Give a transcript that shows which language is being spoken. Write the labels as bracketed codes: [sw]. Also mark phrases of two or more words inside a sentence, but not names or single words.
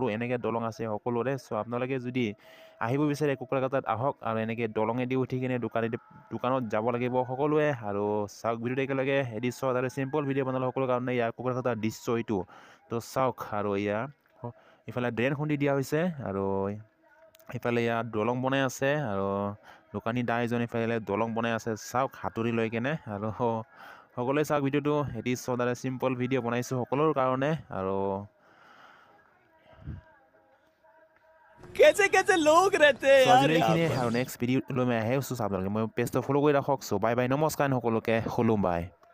[as] এনেকৈ দলং আছে সকলোৰে চ' আপোনালোকে যদি আহিব বিচাৰে কুকুৰা কাটাত আহক আৰু এনেকৈ দলঙেদি উঠি কিনে দোকানত যাব লাগিব সকলোৱে আৰু চাওক ভিডিঅ'টো একেলগে এডি শ্বৰ্ট আৰু চিম্পল ভিডিঅ' বনালে সকলো কাৰণে ইয়াৰ কুকুৰা কাটাৰ দৃশ্য এইটো তো চাওক আৰু ইয়াৰ ইফালে ড্ৰেইন খুন্দি দিয়া হৈছে আৰু ইফালে ইয়াত দলং বনাই আছে আৰু দোকানী দা এজন ইফালে দলং বনাই আছে চাওক হাতুৰি লৈ কেনে আৰু সকলোৱে চাওক ভিডিঅ'টো এটি শ্বৰ্ট আৰু চিম্পল ভিডিঅ' বনাইছোঁ সকলোৰ কাৰণে আৰু [hi] कैसे कैसे लोग रहते हैं यार यहाँ [as] এইখিনিয়ে पर আৰু [en] next video' [as] লৈ মই আহি আছোঁ আপোনালোকে মই পেজটো ফ'ল' কৰি ৰাখক চ' বাই বাই নমস্কাৰ সকলোকে খোলো বাই